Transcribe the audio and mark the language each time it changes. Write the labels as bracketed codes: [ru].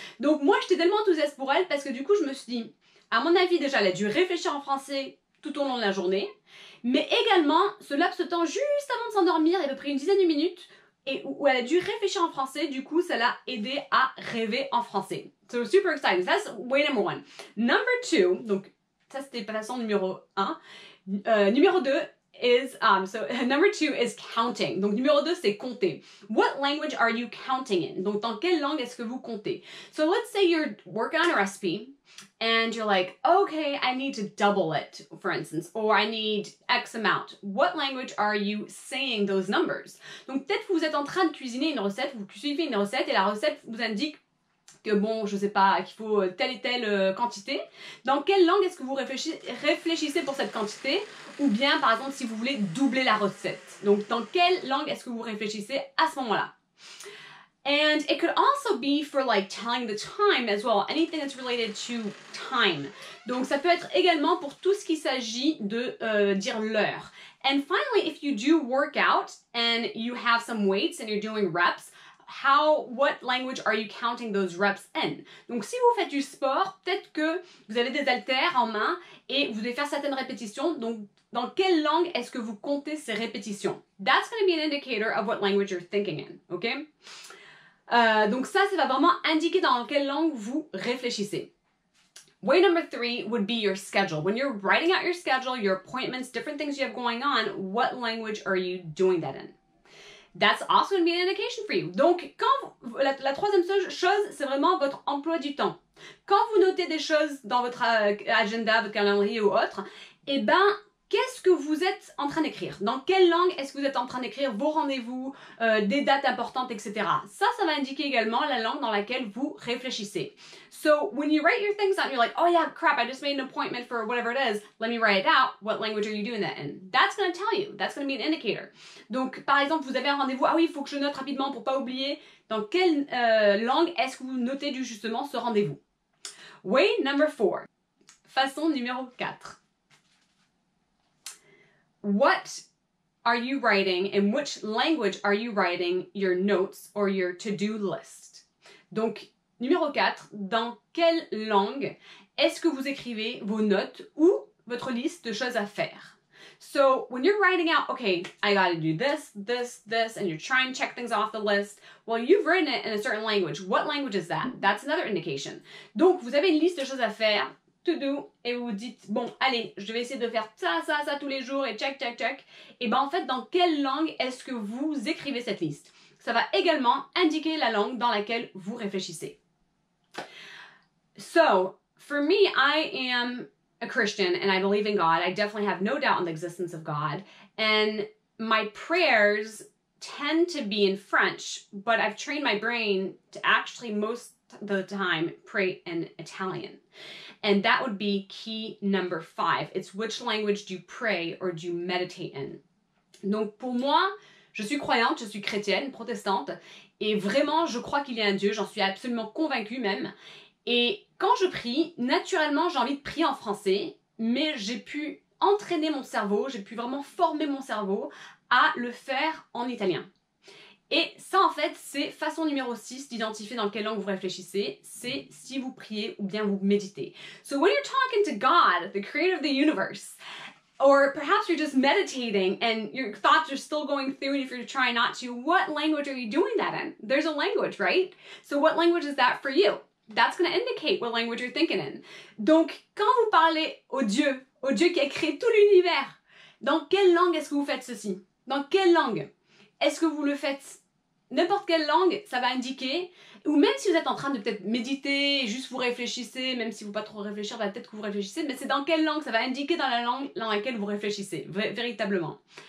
[fr] Donc moi, j'étais tellement enthousiaste pour elle parce que du coup, je me suis dit, à mon avis, déjà, elle a dû réfléchir en français tout au long de la journée, mais également, ce laps de temps juste avant de s'endormir, il y a à peu près une dizaine de minutes, et où elle a dû réfléchir en français, du coup, ça l'a aidé à rêver en français. [en] So, super exciting. That's way number 1. Number 2, [fr] donc, ça c'était façon numéro 1. Numéro 2 [en] is, number 2 is counting. [fr] Donc, numéro 2, c'est compter. [en] What language are you counting in? [fr] Donc, dans quelle langue est-ce que vous comptez? [en] So, let's say you're working on a recipe, and you're like, okay, I need to double it, for instance, or I need X amount. What language are you saying those numbers? [fr] Donc peut-être que vous êtes en train de cuisiner une recette, vous suivez une recette et la recette vous indique que bon, je sais pas, qu'il faut telle et telle quantité. Dans quelle langue est-ce que vous réfléchissez pour cette quantité? Ou bien, par exemple, si vous voulez doubler la recette. Donc dans quelle langue est-ce que vous réfléchissez à ce moment-là? [en] And it could also be for like telling the time as well, anything that's related to time. [fr] Donc ça peut être également pour tout ce qui s'agit de dire l'heure. [en] And finally, if you do work out and you have some weights and you're doing reps, what language are you counting those reps in? [fr] Donc si vous faites du sport, peut-être que vous avez des haltères en main et vous devez faire certaines répétitions. Donc dans quelle langue est-ce que vous comptez ces répétitions? [en] That's going to be an indicator of what language you're thinking in, okay? [fr] Donc ça va vraiment indiquer dans quelle langue vous réfléchissez. [en] Way number 3 would be your schedule. When you're writing out your schedule, your appointments, different things you have going on, what language are you doing that in? That's also going to be an indication for you. [fr] Donc, la troisième chose, c'est vraiment votre emploi du temps. Quand vous notez des choses dans votre agenda, votre calendrier ou autre, eh ben, qu'est-ce que vous êtes en train d'écrire? Dans quelle langue est-ce que vous êtes en train d'écrire vos rendez-vous, des dates importantes, etc. Ça va indiquer également la langue dans laquelle vous réfléchissez. [en] So, when you write your things down, you're like, oh yeah, crap, I just made an appointment for whatever it is. Let me write it out. What language are you doing that in? That's going to tell you. That's going to be an indicator. [fr] Donc, par exemple, vous avez un rendez-vous. Ah oui, il faut que je note rapidement pour pas oublier. Dans quelle langue est-ce que vous notez justement ce rendez-vous? [en] Way number 4. [fr] Façon numéro 4. [en] What are you writing? In which language are you writing your notes or your to-do list? [fr] Donc, numéro 4, dans quelle langue est-ce que vous écrivez vos notes ou votre liste de choses à faire? [en] So, when you're writing out, okay, I gotta do this, this, this, and you're trying to check things off the list, well, you've written it in a certain language. What language is that? That's another indication. [fr] Donc, vous avez une liste de choses à faire, [en] to do, [fr] et vous vous dites, bon, allez, je vais essayer de faire ça, ça, ça tous les jours, et [en] check, check, check. [fr] Et ben en fait, dans quelle langue est-ce que vous écrivez cette liste? Ça va également indiquer la langue dans laquelle vous réfléchissez. [en] So, for me, I am a Christian and I believe in God. I definitely have no doubt in the existence of God. And my prayers tend to be in French, but I've trained my brain to actually most of the time pray in Italian. And that would be key number 5. It's which language do you pray or do you meditate in? [fr] Donc pour moi, je suis croyante, je suis chrétienne, protestante, et vraiment je crois qu'il y a un Dieu, j'en suis absolument convaincue même. Et quand je prie, naturellement j'ai envie de prier en français, mais j'ai pu entraîner mon cerveau, j'ai pu vraiment former mon cerveau à le faire en italien. Et ça, en fait, c'est façon numéro 6 d'identifier dans quelle langue vous réfléchissez, c'est si vous priez ou bien vous méditez. [en] So when you're talking to God, the creator of the universe, or perhaps you're just meditating and your thoughts are still going through and if you're trying not to, what language are you doing that in? There's a language, right? So what language is that for you? That's going to indicate what language you're thinking in. [fr] Donc, quand vous parlez au Dieu qui a créé tout l'univers, dans quelle langue est-ce que vous faites ceci? Dans quelle langue? Est-ce que vous le faites? N'importe quelle langue, ça va indiquer, ou même si vous êtes en train de peut-être méditer, juste vous réfléchissez, même si vous ne pouvez pas trop réfléchir, bah, peut-être que vous réfléchissez, mais c'est dans quelle langue, ça va indiquer dans la langue dans laquelle vous réfléchissez, véritablement.